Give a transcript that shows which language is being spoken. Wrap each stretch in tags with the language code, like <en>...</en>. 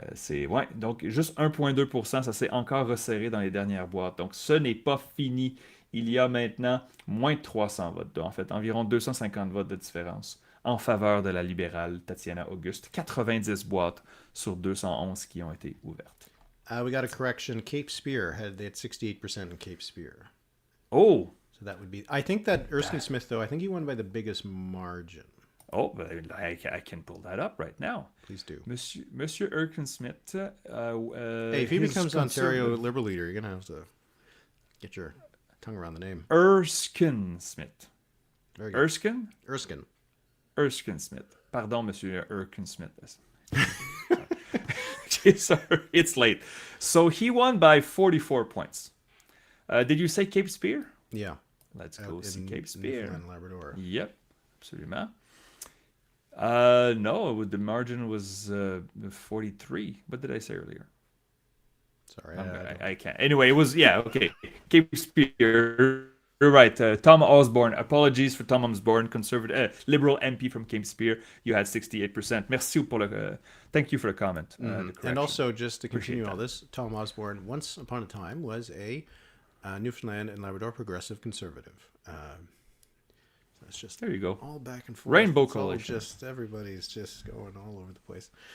<fr>Ouais, donc juste 1,2%, ça s'est encore resserré dans les dernières boîtes. Donc ce n'est pas fini. Il y a maintenant moins de 300 votes, en fait environ 250 votes de différence en faveur de la libérale Tatiana Auguste. 90 boîtes sur 211 qui ont été ouvertes.</fr> <en>We got a correction. Cape Spear they had 68% in Cape Spear. Oh! So that would be... I think that Erskine Smith, though, I think he won by the biggest margin. Oh, I can pull that up right now. Please do.</en> <fr>Monsieur Erskine Smith.</fr> <en>Hey, if he becomes Ontario Liberal leader, you're going to have to get your tongue around the name. Erskine Smith. Very good. Erskine? Erskine</en> <fr>Smith. Pardon, Monsieur Erskine Smith.</fr> <en>Okay, sorry, it's late. So he won by 44 points. Did you say Cape Spear? Yeah. Let's go see Cape Spear. Newfoundland, Labrador. Yep, absolument. No, the margin was 43. What did I say earlier? Sorry. I can't. Anyway, it was, okay. Cape Spear. You're right. Tom Osborne. Apologies for Tom Osborne, conservative, liberal MP from Cape Spear. You had 68%.</en> <fr>Merci pour</fr> <en>thank you for the comment. And also, just to continue all this, Tom Osborne, once upon a time, was a Newfoundland and Labrador progressive conservative. It's just there you go. All back and forth. Rainbow it's Coalition. Everybody's just going all over the place.</en>